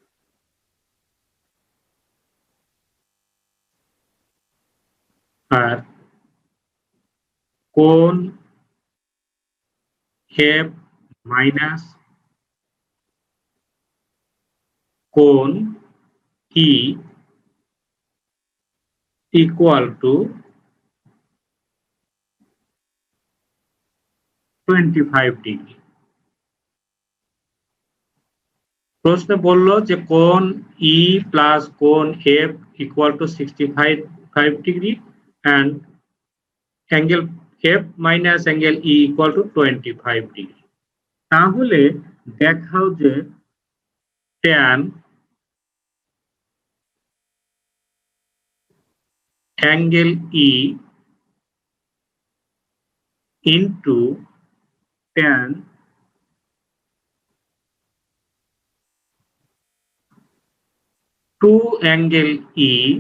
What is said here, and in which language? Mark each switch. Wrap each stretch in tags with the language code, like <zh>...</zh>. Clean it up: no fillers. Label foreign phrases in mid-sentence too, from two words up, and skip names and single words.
<bn>আর কোণ এফ মাইনাস কোণ ই</bn> <en>equal to</en> <bn>25 ডিগ্রি। প্রশ্নে বললো যে কোণ ই প্লাস কোণ এফ</bn> <en>equal to</en> <bn>65 ডিগ্রি</bn> <en>and angle f minus angle e equal to</en> <bn>25 ডিগ্রি। তাহলে দেখাও যে</bn> <en>tan angle e into tan two angle e</en>